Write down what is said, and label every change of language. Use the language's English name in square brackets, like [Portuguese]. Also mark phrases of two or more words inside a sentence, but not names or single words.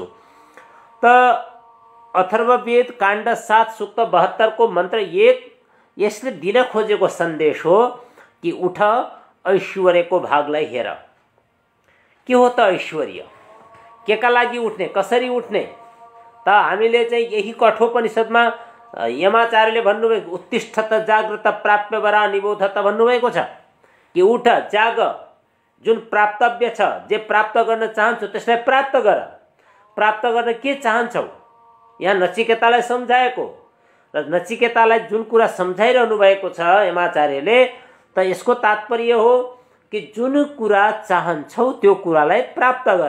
[Nepali] त अथर्ववेद काण्ड 7 सूक्त 72 को मन्त्र 1 यसले दिन खोजेको सन्देश हो कि उठ ऐश्वर्यको भागलाई हेर। के हो त ऐश्वर्य, केका लागि उठ्ने, कसरी उठ्ने त हामीले चाहिँ यही कठोपनिषदमा यमाचार्यले भन्नुभएको [Sanskrit] उत्तिष्ठत जाग्रत प्राप्य वरा निबोधत [Nepali] भन्नुभएको छ कि उठ जाग, जुन प्राप्तव्य छ, जे प्राप्त गर्न चाहन्छौ त्यसलाई प्राप्त गर। प्राप्त गर्न के चाहन्छौ यहाँ नचिकेतालाई सम्झाएको र नचिकेतालाई जुन कुरा सम्झाइरहनु भएको छ यमाचार्यले, त यसको तात्पर्य हो कि जुन कुरा चाहन्छौ त्यो कुरालाई प्राप्त गर।